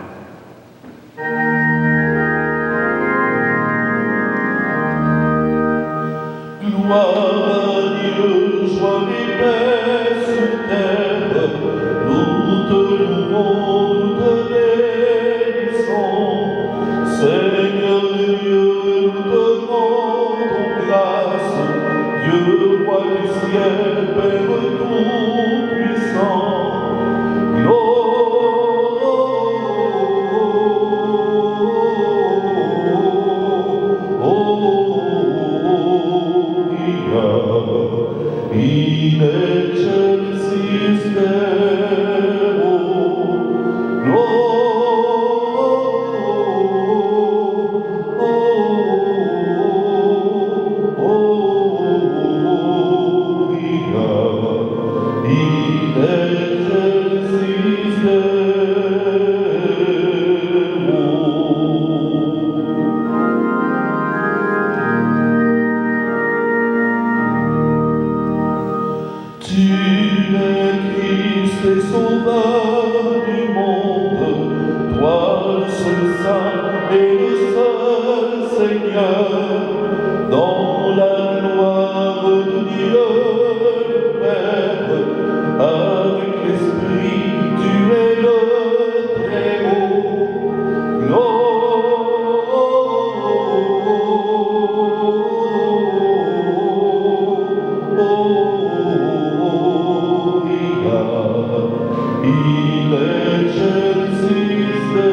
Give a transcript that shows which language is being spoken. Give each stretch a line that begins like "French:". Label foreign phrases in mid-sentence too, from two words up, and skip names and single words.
French: Gloire à Dieu, joie et paix sur terre, nous te louons, nous te bénissons. Seigneur Dieu, nous te rendons grâce, Dieu, roi du ciel, Père tout-puissant.
Latin: In excelsis Deo, gloria, in excelsis Deo.
French: Tu es Christ et Sauveur du monde, toi le seul Saint et le seul Seigneur, dans la gloire de Dieu le Père, avec l'Esprit, tu es le Très-Haut.
Latin: In excelsis